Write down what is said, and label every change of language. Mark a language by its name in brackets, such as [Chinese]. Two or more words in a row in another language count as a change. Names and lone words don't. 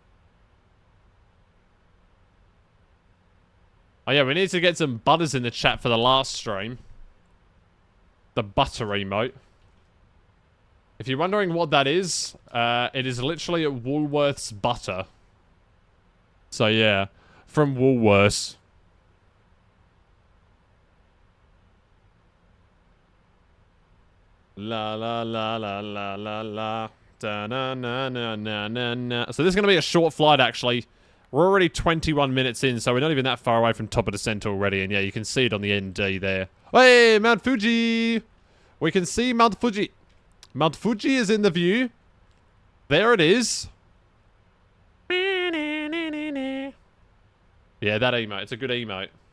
[English] Oh yeah, we need to get some butters in the chat for the last stream. The butter emote. If you're wondering what that is, it is literally Woolworths butter. So yeah, from Woolworths. La la la la la la la. Da na na na na na na. So this is going to be a short flight, actually. We're already 21 minutes in, so we're not even that far away from top of descent already. And yeah, you can see it on the ND there. Hey, Mount Fuji! We can see Mount Fuji. Mount Fuji is in the view. There it is. Yeah, that emote. It's a good emote.